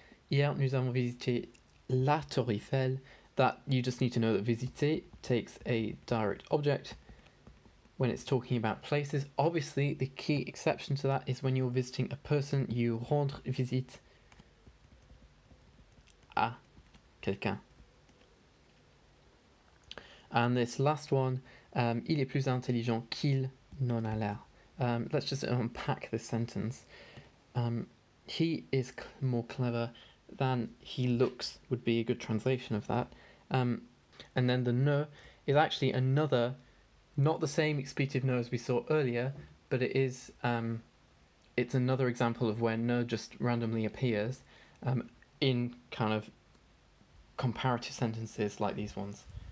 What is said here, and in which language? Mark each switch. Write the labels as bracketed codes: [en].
[fr] Hier, nous avons visité la Tour Eiffel. [en] That you just need to know that visiter takes a direct object when it's talking about places. Obviously, the key exception to that is when you're visiting a person, you [fr] rendre visite à quelqu'un. [en] And this last one, [fr] il est plus intelligent qu'il n'en a l'air. [en] Let's just unpack this sentence. He is more clever than he looks would be a good translation of that. And then the ne is actually another, not the same expletive no as we saw earlier, but it is it's another example of where no just randomly appears in kind of comparative sentences like these ones.